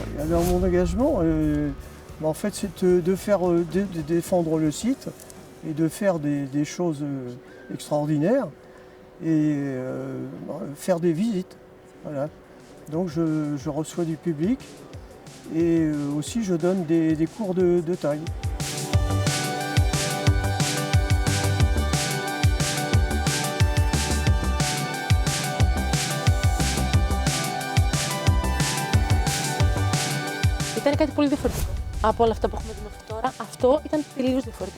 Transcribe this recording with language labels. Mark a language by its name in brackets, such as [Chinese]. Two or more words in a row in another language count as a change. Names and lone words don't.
[French] Alors mon engagement, en fait, c'est de défendre le site et de faire des choses extraordinaires et faire des visites. Voilà. Donc je reçois du public et aussi je donne des cours de taille. [Greek] Ήταν κάτι πολύ διαφορετικό από όλα αυτά που έχουμε δει μέχρι τώρα. Αυτό ήταν τελείως διαφορετικό.